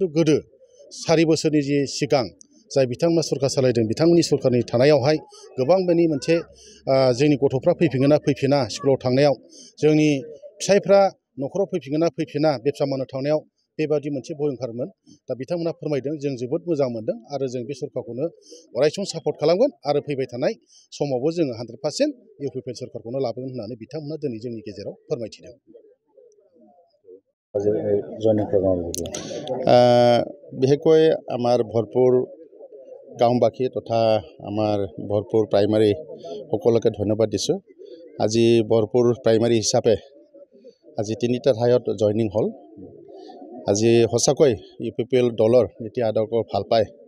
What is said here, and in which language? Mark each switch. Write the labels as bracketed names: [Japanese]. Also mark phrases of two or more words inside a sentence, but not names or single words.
[Bodo] गोदो 4 बोसोरनि जि सिगां जाय बिथांमोना सरकार सालायदों बिथांमोननि सरकारनि थानायावहाय गोबां माने मोनसे जोंनि गथ'फ्रा फैफिनगोन ना फैफिना स्कुलाव थांनायाव जोंनि फिसायफ्रा न'खराव फैफिनगोन ना फैफिना बेबसा मावनो थांनायाव बेबादि मोनसे भयंकारमोन दा बिथांमोना फोरमायदों जों जोबोद मोजां मोनदों आरो जों बे सरकारखौनो अरायसम सापर्ट खालामगोन आरो फैबाय थानाय समावबो जोङो 100% इउपिपिएल सरकारखौनो लाबोगोन होननानै बिथांमोना दिनै जोंनि गेजेराव फोरमायथिदों [Assamese] বিশেষকৈ আমাৰ ভৰপুৰ গাঁওবাসী তথা আমাৰ ভৰপুৰ প্ৰাইমাৰী সকলোকে ধন্যবাদ দিছোঁ আজি ভৰপুৰ প্ৰাইমাৰী হিচাপে আজি 3টা ঠাইত জইনিং হ'ল আজি সঁচাকৈ ইউপিপিএল দলৰ নীতি আদৰ্শ ভাল পায়